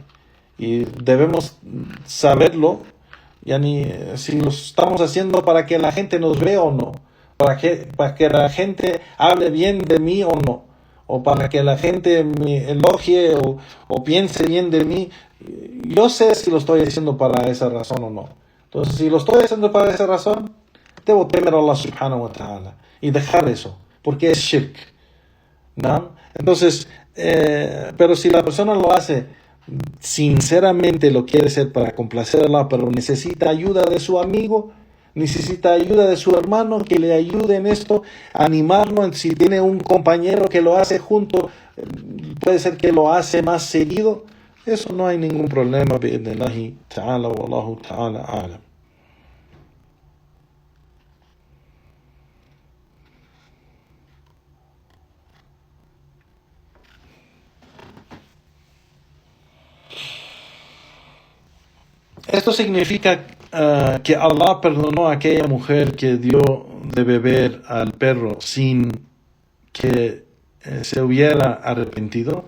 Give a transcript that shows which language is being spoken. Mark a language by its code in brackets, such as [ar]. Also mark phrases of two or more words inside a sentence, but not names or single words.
[es] Y debemos saberlo, si lo estamos haciendo para que la gente nos vea o no. Para que la gente hable bien de mí o no. O para que la gente me elogie o piense bien de mí. Yo sé si lo estoy haciendo para esa razón o no. Entonces, si lo estoy haciendo para esa razón, debo temer a [ar] الله سبحانه وتعالى [es] y dejar eso, porque es shirk, ¿no? Entonces, pero si la persona lo hace sinceramente, lo quiere hacer para complacer a Allah, pero necesita ayuda de su amigo, necesita ayuda de su hermano que le ayude en esto, animarlo. Si tiene un compañero que lo hace junto, puede ser que lo hace más seguido. Eso no hay ningún problema, [ar] بإذن الله تعالى، والله تعالى أعلم. [es] Esto significa que Allah perdonó a aquella mujer que dio de beber al perro sin que se hubiera arrepentido.